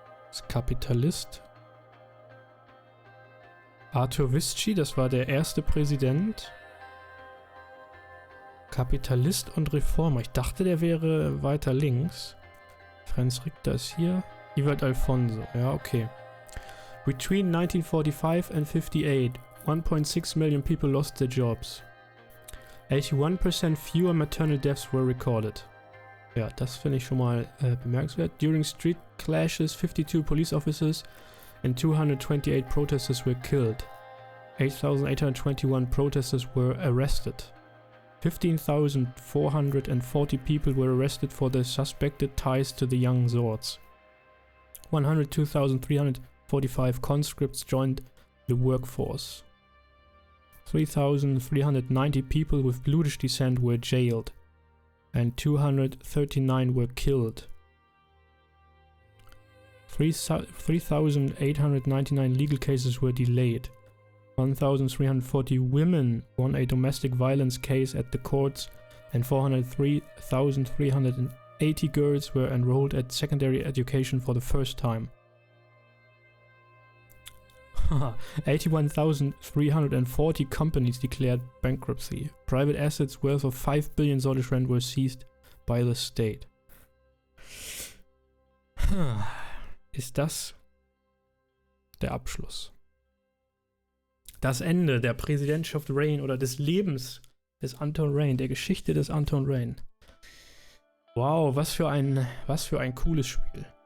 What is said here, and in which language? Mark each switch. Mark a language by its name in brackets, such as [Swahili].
[German] Ist Kapitalist. Arthur Visci, das war der erste Präsident. Kapitalist und Reformer. Ich dachte, der wäre weiter links. Franz Richter ist hier. Ewald Alfonso. Ja, okay. [English] Between 1945 and 58, 1.6 million people lost their jobs. 81% fewer maternal deaths were recorded. [German] Ja, das finde ich schon mal bemerkenswert. [English] During street clashes, 52 police officers and 228 protesters were killed. 8,821 protesters were arrested. 15,440 people were arrested for their suspected ties to the Young Swords. 102,345 conscripts joined the workforce. 3,390 people with Bluish descent were jailed, and 239 were killed. 3,899 legal cases were delayed. 1,340 women won a domestic violence case at the courts, and 403,380 girls were enrolled at secondary education for the first time. 81,340 companies declared bankruptcy. Private assets worth of 5 billion Sordish rand were seized by the state. [German] Ist das der Abschluss? Das Ende der Präsidentschaft Rayne oder des Lebens des Anton Rayne, der Geschichte des Anton Rayne. Wow, was für ein cooles Spiel.